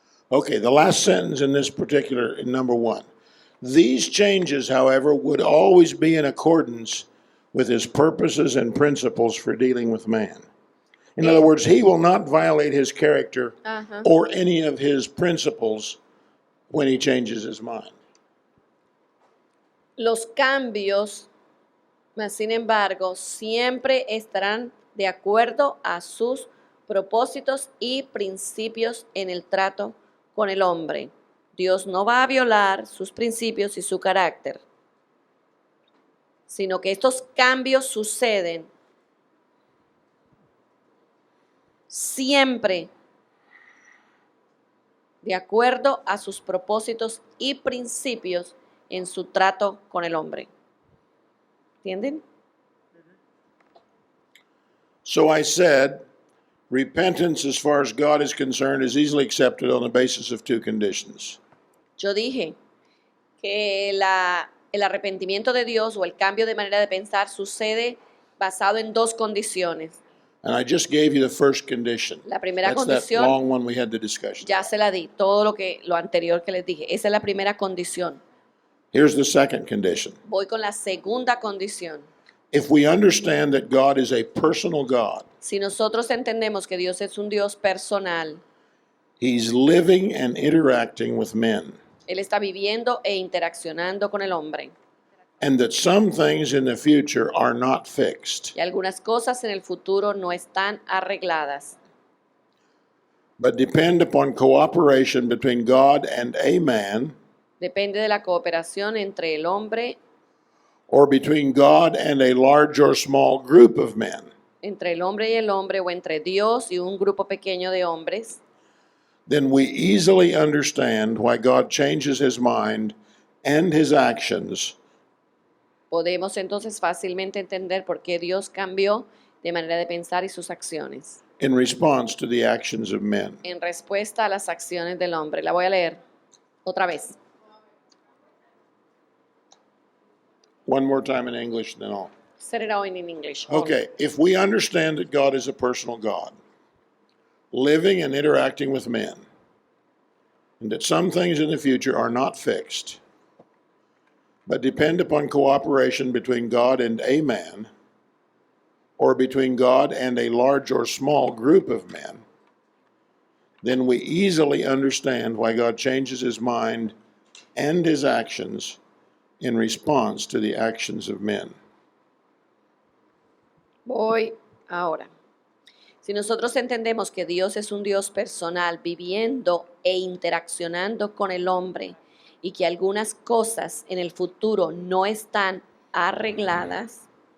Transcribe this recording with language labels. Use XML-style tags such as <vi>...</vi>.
<en>Okay, the last sentence in this particular, in number 1. These changes, however, would always be in accordance with his purposes and principles for dealing with man. In other words, he will not violate his character or any of his principles when he changes his mind.</en> <es>Los cambios, mas sin embargo, siempre estarán de acuerdo a sus propósitos y principios en el trato con el hombre. Dios no va a violar sus principios y su carácter, sino que estos cambios suceden siempre de acuerdo a sus propósitos y principios en su trato con el hombre. ¿Entienden?</es> <en>So I said, repentance, as far as God is concerned, is easily accepted on the basis of 2 conditions.</en> <es>Yo dije que el arrepentimiento de Dios o el cambio de manera de pensar sucede basado en 2 condiciones.</es> <en>And I just gave you the first condition.</en> <es>La primera</es> <en>That's</en> <es>condición-</es> <en>that long one we had the discussion.</en> <es>Ya se la di, todo lo anterior que les dije. Esa es la primera condición.</es> <en>Here's the second condition.</en> <es>Voy con la segunda condición.</es> <en>If we understand that God is a personal God,</en> <es>Si nosotros entendemos que Dios es un Dios personal,</es> <en>he's living and interacting with men,</en> <es>Él está viviendo e interaccionando con el hombre.</es> <en>and that some things in the future are not fixed,</en> <es>Y algunas cosas en el futuro no están arregladas,</es> <en>but depend upon cooperation between God and a man,</en> <es>depende de la cooperación entre el hombre,</es> <en>or between God and a large or small group of men,</en> <es>entre el hombre y el hombre, o entre Dios y un grupo pequeño de hombres.</es> <en>then we easily understand why God changes his mind and his actions</en> <es>Podemos entonces fácilmente entender por qué Dios cambió de manera de pensar y sus acciones</es> <en>in response to the actions of men.</en> <es>en respuesta a las acciones del hombre. La voy a leer otra vez.</es> <en>One more time in English, then I'll. Set it out in English. only. Okay, if we understand that God is a personal God, living and interacting with men, and that some things in the future are not fixed, but depend upon cooperation between God and a man, or between God and a large or small group of men, then we easily understand why God changes his mind and his actions in response to the actions of men.</en> <es>Voy ahora. Si nosotros entendemos que Dios es un Dios personal, viviendo e interaccionando con el hombre, y que algunas cosas en el futuro no están arregladas,</es>